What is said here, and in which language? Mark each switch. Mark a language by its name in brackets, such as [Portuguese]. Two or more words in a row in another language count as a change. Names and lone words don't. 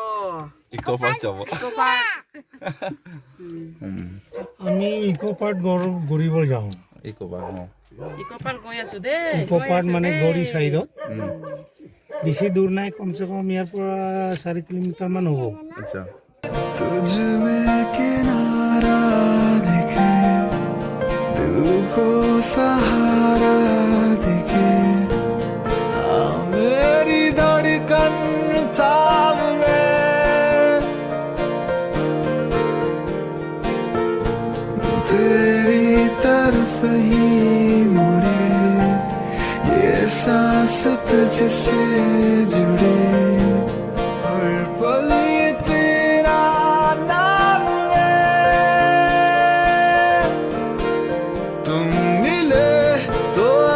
[Assamese] ইকো পাৰ্ক যাব। আমি ইকো পাৰ্ক ঘূৰিব যাওঁ। ইকো পাৰ্ক অঁ ইকো পার্ক গৈ আছো দে ইকো পাৰ্ক মানে গৌৰী চাইডত বেছি দূৰ নাই, কমচে কম ইয়াৰ পৰা 4 কিলোমিটাৰ মান হ'ব। আচ্ছা [Hindi] तुझ में किनारा दिखे, दिल को सहारा दिखे, मेरी धड़कन थाम ले, तेरी तरफ ही मुड़े, ये सांस तुझसे जुड़े, हर पल ये तेरा नाम ले, तुम मिले तो